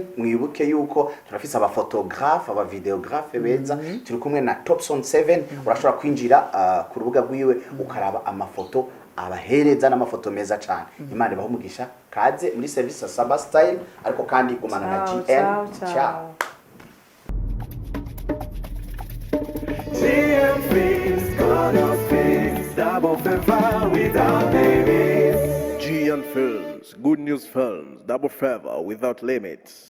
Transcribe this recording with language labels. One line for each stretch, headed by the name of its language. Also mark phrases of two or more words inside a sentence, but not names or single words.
Rundi: Mwibuke yuko turafise abafotographe abavideographe beza turi kumwe na Topson 7 urashobora kwinjira ku rubuga rwiwe ukaraba amafoto abahereza n'amafoto meza cyane. Imana ibaho umugisha. Kaze muri service za Saba Style ariko kandi gumana na GM. Ciao.
English: GM Films, God's Films, double favor without limits. GN Films, Good News Films, Double Favor Without Limits.